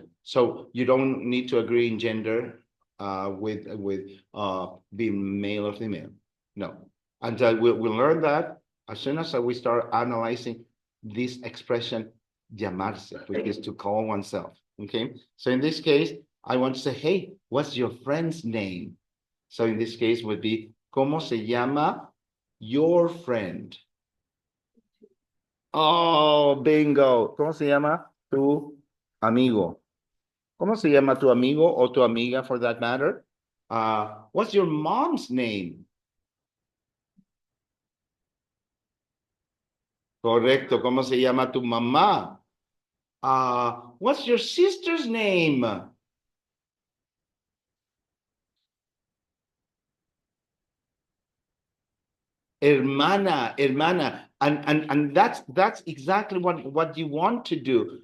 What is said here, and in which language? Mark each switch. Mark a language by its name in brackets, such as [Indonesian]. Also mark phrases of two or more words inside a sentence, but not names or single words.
[English] So you don't need to agree in gender with being male or female. No. And we'll learn that as soon as we start analyzing this expression llamarse, which is to call oneself. Okay. So in this case, I want to say, hey, what's your friend's name? So in this case would be, [Spanish] ¿cómo se llama [English] your friend? Oh, bingo. [Spanish] ¿Cómo se llama tu amigo? ¿Cómo se llama tu amigo o tu amiga [English] for that matter? What's your mom's name? Correcto. [Spanish] ¿Cómo se llama tu mamá? [English] What's your sister's name? Hermana. And that's exactly what you want to do.